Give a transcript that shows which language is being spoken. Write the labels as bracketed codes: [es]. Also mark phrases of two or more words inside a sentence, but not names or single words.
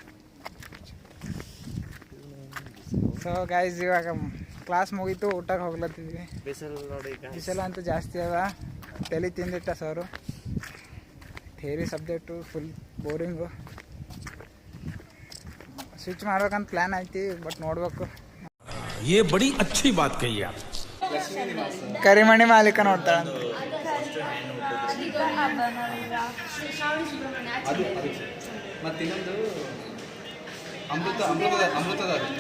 [en] so guys, [kn] ಇವಾಗ ಕ್ಲಾಸ್ ಮುಗೀತು, ಊಟಕ್ಕೆ ಹೋಗ್ಲತ್ತಿದ್ವಿ. ಬಿಸಿಲು ನೋಡಿ, ಬಿಸಿಲು ಅಂತೂ ಜಾಸ್ತಿ ಅದ. ತಲೆ ತಿಂದಿಟ್ಟ ಸರು. [en] theory subject full boring. [kn] ಸ್ವಿಚ್ ಮಾಡ್ಬೇಕಂತ ಪ್ಲ್ಯಾನ್ ಐತಿ, ಬಟ್ ನೋಡ್ಬೇಕು. [hi] ये बड़ी अच्छी बात कही आप। [kn] ಕರಿಮಣಿ ಮಾಲೀಕ ನೋಡ್ತಾಳ. ಮತ್ತಿನ್ನೊಂದು ಅಮೃತದ